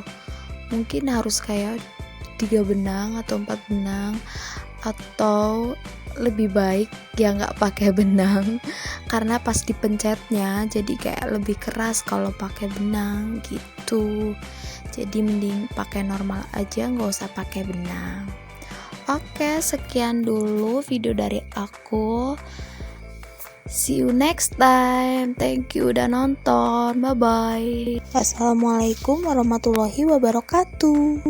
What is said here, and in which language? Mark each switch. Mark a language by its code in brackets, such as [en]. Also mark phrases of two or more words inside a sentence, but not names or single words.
[id] Mungkin harus kayak 3 benang atau 4 benang, atau lebih baik ya nggak pakai benang karena pas dipencetnya jadi kayak lebih keras kalau pakai benang gitu. Jadi mending pakai normal aja, nggak usah pakai benang. Oke, sekian dulu video dari aku. [en] See you next time. Thank you [id] udah nonton. [en] Bye bye. [ar] السلام عليكم ورحمة الله وبركاته.